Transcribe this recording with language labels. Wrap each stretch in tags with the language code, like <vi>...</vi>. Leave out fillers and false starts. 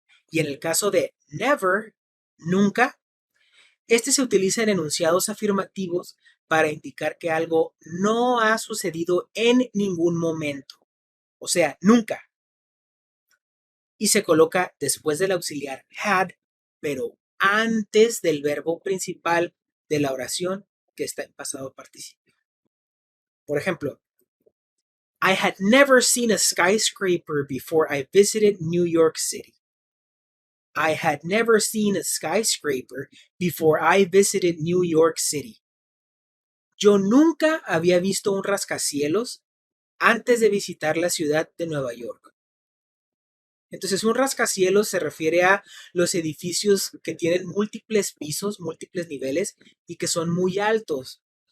<es>Y en el caso de never, nunca, este se utiliza en enunciados afirmativos para indicar que algo no ha sucedido en ningún momento. O sea, nunca. Y se coloca después del auxiliar had, pero antes del verbo principal de la oración que está en pasado participio. Por ejemplo,</es> <en>I had never seen a skyscraper before I visited New York City. I had never seen a skyscraper before I visited New York City.</en> <es>Yo nunca había visto un rascacielos antes de visitar la ciudad de Nueva York. Entonces, un rascacielos se refiere a los edificios que tienen múltiples pisos, múltiples niveles y que son muy altos.</es>